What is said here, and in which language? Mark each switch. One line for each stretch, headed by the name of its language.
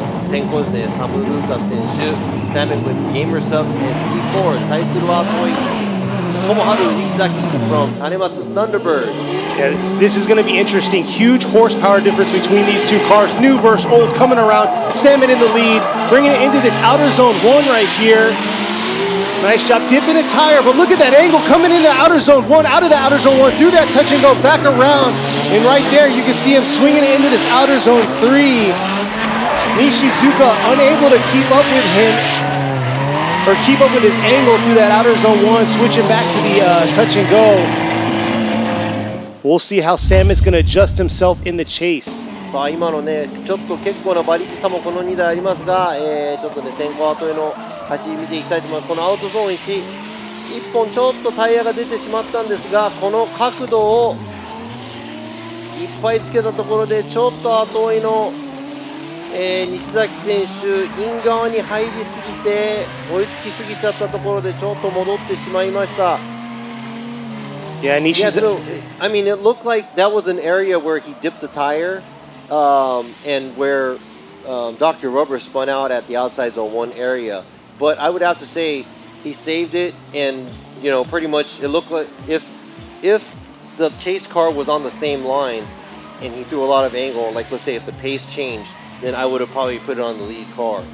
Japanese: 先行ですね、サム・ルーカス選手、Samet with gamer subs and 3-4。対するは遠いTomoharu Nishizaki from Tanematsu Thunderbird.
English: Yeah, this is going to be interesting. Huge horsepower difference between these two cars. New versus old coming around. Samet in the lead, bringing it into this outer zone 1 right here. Nice job dipping a tire, but look at that angle coming into outer zone 1, out of the outer zone 1, through that touch and go, back around. And right there, you can see him swinging it into this outer zone 3. Nishizuka unable to keep up with him, or keep up with his angle through that outer zone 1, switching back to the touch and go. We'll see how Samet's going to adjust himself in the chase.
Japanese: さあ今のね、ちょっと結構な馬力差もこの2台ありますが、ちょっとね、先行後への走り見ていきたいと思います。このアウトゾーン1、1本ちょっとタイヤが出てしまったんですが、この角度をいっぱいつけたところで、ちょっと後追いの、西崎選手、イン側に入りすぎて、追いつきすぎちゃったところで、ちょっと戻ってしまいました。
English: Yeah, so, I mean, it looked like that was an area where he dipped the tire, and where Dr. Rubber spun out at the outside zone 1 area. But I would have to say he saved it, and you know, pretty much it looked like if the chase car was on the same line and he threw a lot of angle, like let's say if the pace changed, then I would have probably put it on the lead car.